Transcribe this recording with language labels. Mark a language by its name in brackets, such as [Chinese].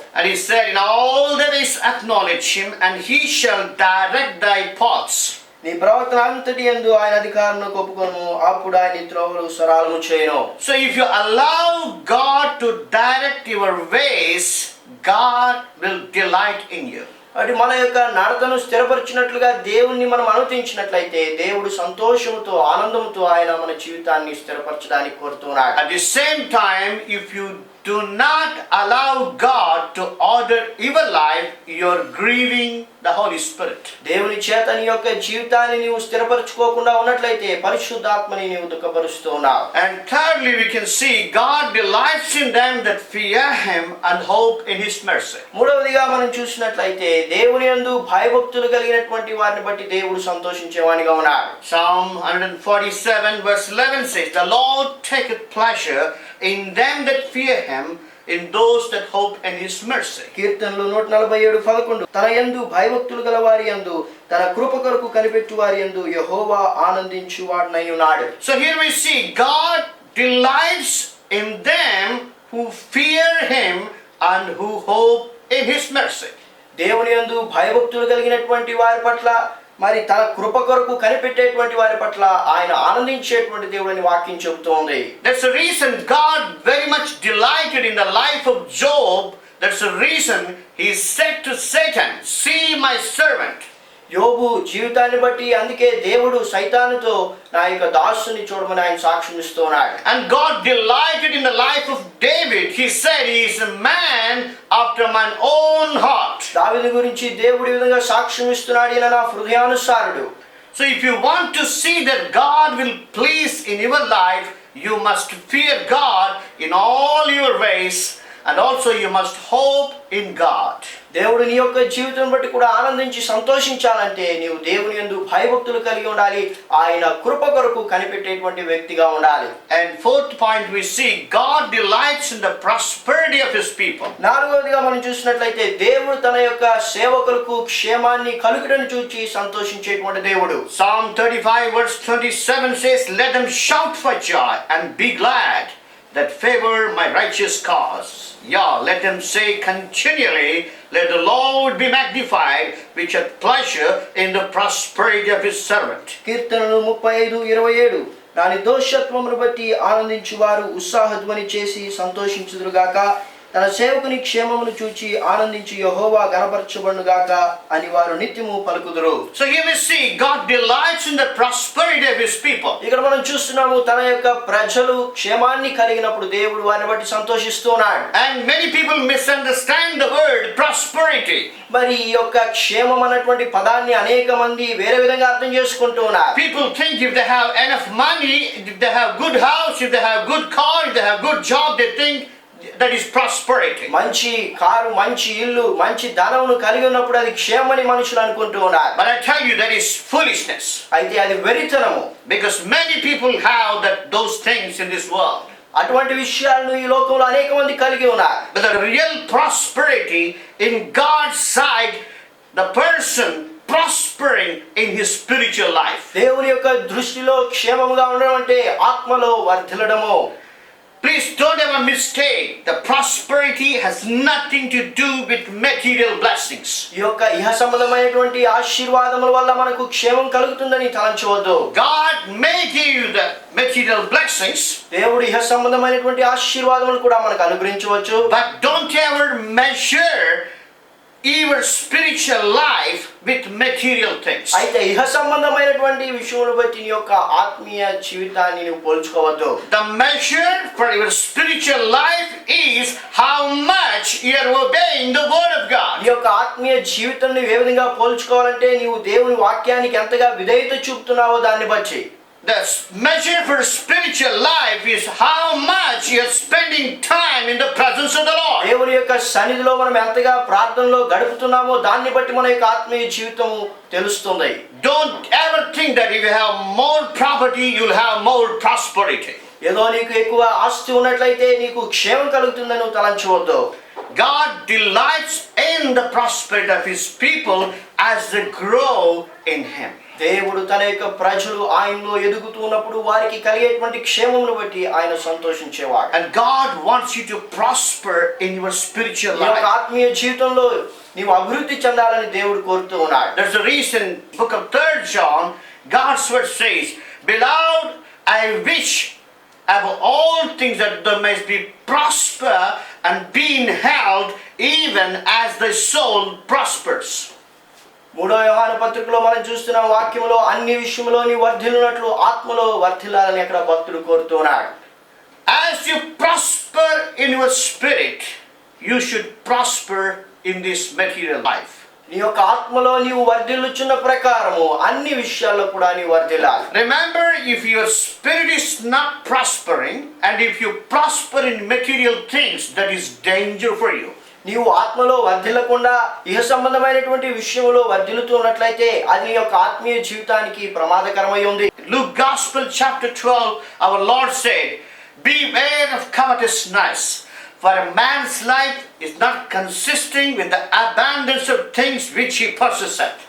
[English] And he said, in all that is acknowledge him, and he shall direct thy paths. [Telugu] నీ ప్రవర్తన అంతటి యందు ఆయన అధికారమును ఒప్పుకొనుము, అప్పుడు ఆయన నీ త్రోవలు సరళము చేయును. [English] So if you allow God to direct your ways, God will delight in you. [Telugu] అంటే మన యొక్క నడతను స్థిరపరిచినట్లుగా దేవుణ్ణి మనం అనుమతించినట్లయితే దేవుడు సంతోషముతో ఆనందంతో ఆయన మన జీవితాన్ని స్థిరపరచడానికి కోరుతున్నాడు. [English] At the same time, if you do not allow God to order your life, you're grieving the Holy Spirit. [Telugu] దేవుని చేత నీ యొక్క జీవితాన్ని నీవు స్థిరపరచుకోకుండా ఉన్నట్లయితే పరిశుద్ధాత్మని నీవు దుఃఖపరుస్తున్నావు. [English] And thirdly, we can see God delights in them that fear him and hope in his mercy. [Telugu] మూడవదిగా మనం చూసినట్లయితే దేవుని యందు భయభక్తులు కలిగినటువంటి వారిని బట్టి దేవుడు సంతోషించేవానిగా ఉన్నాడు. [English] Psalm 147 verse 11 says, the Lord taketh pleasure in them that fear him, in those that hope in his mercy. [Telugu] కీర్తనలు 147:11, తన యందు భయభక్తులు గల వారి యందు తన కృప కొరకు కనిపెట్టు వారి యందు యెహోవా ఆనందించువాడనై ఉన్నాడు. [English] So here we see God delights in them who fear him and who hope in his mercy. [Telugu] దేవుని యందు భయభక్తులు కలిగినటువంటి వారి పట్ల, మరి తన కృప కొరకు కనిపెట్టేటువంటి వారి పట్ల ఆయన ఆనందించేటువంటి దేవుడని వాక్యం చెబుతోంది. [English] That's the reason God very much delighted in the life of Job. That's the reason he said to Satan, see my servant. [Telugu] యోబు జీవితాన్ని బట్టి అందుకే దేవుడు సైతానుతో నా యొక్క దాసుని చూడమని ఆయన సాక్ష్యం ఇస్తున్నాడు. [English] And God delighted in the life of David. He said he is a man after mine own heart. [Telugu] దావీదు గురించి దేవుడు ఈ విధంగా సాక్ష్యం ఇస్తున్నాడు, ఈయన నా హృదయానుసారుడు. [English] So if you want to see that God will please in your life, you must fear God in all your ways, and also you must hope in God. [Telugu] దేవుడు నీ యొక్క జీవితం బట్టి కూడా ఆనందించి సంతోషించాలంటే నీవు దేవుని యందు భయభక్తులు కలిగి ఉండాలి, ఆయన కృప కొరకు కనిపెట్టేటువంటి వ్యక్తిగా ఉండాలి. [English] And fourth point, we see God delights in the prosperity of his people. [Telugu] నాలుగవదిగా మనం చూసినట్లయితే దేవుడు తన యొక్క సేవకులకు క్షేమాన్ని కలుగుటను చూచి సంతోషించేటువంటి దేవుడు. [English] Psalm 35 verse 27 says, let them shout for joy and be glad that favor my righteous cause. Yeah, let them say continually, let the Lord be magnified, which hath pleasure in the prosperity of his servant. [Telugu] కీర్తనలు 35:27, నా నిర్దోషత్వమును బట్టి ఆనందించువారు ఉత్సాహధ్వని చేసి సంతోషించుదురుగాక, తన సేవకుని క్షేమమును చూచి ఆనందించి యెహోవా గణపరచబడునుగాక అని వారు నిత్యము పలుకుదురు. [English] So here we see God delights in the prosperity of his people. [Telugu] ఇక్కడ మనం చూస్తున్నాము తన యొక్క ప్రజలు క్షేమాన్ని కలిగినప్పుడు దేవుడు వారిని బట్టి సంతోషిస్తున్నాడు. [English] And many people misunderstand the word prosperity. [Telugu] మరి ఈ యొక్క క్షేమం అన్నటువంటి పదాన్ని అనేక మంది వేరే విధంగా అర్థం చేసుకుంటూ ఉన్నారు. [English] People think if they have enough money, if they have good house, if they have good car, if they have good job, they think that is prosperity. [Telugu] మంచి కారు, మంచి ఇల్లు, మంచి ధనమును కలిగి ఉన్నప్పుడు అది క్షేమని మనుషులు అనుకుంటూ ఉన్నారు. [English] But I tell you that is foolishness. [Telugu] అయితే అది వెరితనము. [English] Because many people have those things in this world. [Telugu] అటువంటి విషయాలను ఈ లోకంలో అనేక మంది కలిగి ఉన్నారు. [English] But the real prosperity in God's sight, the person prospering in his spiritual life. [Telugu] దేవుని యొక్క దృష్టిలో క్షేమముగా ఉండడం అంటే ఆత్మలో వర్ధిల్లడము. [English] Please don't ever mistake. The prosperity has nothing to do with material blessings. [Telugu] ఈ యొక్క ఇహ సంబంధమైనటువంటి ఆశీర్వాదముల వల్ల మనకు క్షేమం కలుగుతుందని తలంచవద్దు. [English] God may give you the material blessings. [Telugu] దేవుడు ఇహ సంబంధమైనటువంటి ఆశీర్వాదములు కూడా మనకు అనుగ్రహించవచ్చు. [English] But don't ever measure your spiritual life with material things. [Telugu] అయితే ఇహ సంబంధమైనటువంటి విషయమును బట్టి నీ యొక్క ఆత్మీయ జీవితాన్ని నువ్వు పోల్చుకోవద్దు. [English] The measure for your spiritual life is how much you are obeying the word of God. [Telugu] నీ యొక్క ఆత్మీయ జీవితం నువ్వు ఏ విధంగా పోల్చుకోవాలంటే నీవు దేవుని వాక్యానికి ఎంతగా విధేయత చూపుతున్నావో దాన్ని బట్టి. [English] The measure for spiritual life is how much you are spending time in the presence of the Lord. [Telugu] దేవుని యొక్క సన్నిధిలో మనం ఎంతగా ప్రార్థనలో గడుపుతున్నామో దాన్ని బట్టి మన యొక్క ఆత్మీయ జీవితం తెలుస్తుంది. [English] Don't ever think that if you have more property, you'll have more prosperity. [Telugu] ఏదో నీకు ఎక్కువ ఆస్తి ఉన్నట్లయితే నీకు క్షేమం కలుగుతుందని నువ్వు తలంచవద్దు. [English] God delights in the prosperity of His people as they grow in Him. [Telugu] దేవుడు తన యొక్క ప్రజలు ఆయనలో ఎదుగుతున్నప్పుడు వారికి కలిగేటువంటి క్షేమమును బట్టి ఆయన సంతోషించేవాడు. [English] And God wants you to prosper in your spiritual [Telugu] నీ యొక్క [English] life. [Telugu] ఆత్మీయ జీవితంలో నీవు అభివృద్ధి చెందాలని దేవుడు కోరుతూ ఉన్నాడు. [English] There's a reason, book of 3 John, God's word says, Beloved, I wish above all things that thou mayest be prosper and be in health, even as thy soul prospers. [Telugu] 3వ యోహాను పత్రికలో మనం చూస్తున్న వాక్యములో అన్ని విషయములో నీ వర్ధిల్లునట్లు ఆత్మలో వర్ధిల్లాలని అక్కడ భక్తుడు కోరుతున్నాడు. [English] As you prosper in your spirit, you should prosper in this material life. [Telugu] నీ యొక్క ఆత్మలో నీవు వర్ధిల్లుచున్న ప్రకారము అన్ని విషయాల్లో కూడా నీవు వర్ధిల్లాలి. [English] Remember, if your spirit is not prospering, and if you prosper in material things, that is danger for you. [Telugu] నీవు ఆత్మలో వర్ధిల్లకుండా ఇహ సంబంధమైనటువంటి విషయంలో వర్ధిల్లుతున్నట్లయితే అది నీ యొక్క ఆత్మీయ జీవితానికి ప్రమాదకరమై ఉంది. [English] Luke Gospel chapter 12, our Lord said, Beware of covetousness, for a man's life is not consisting with the abundance of things which he possesseth.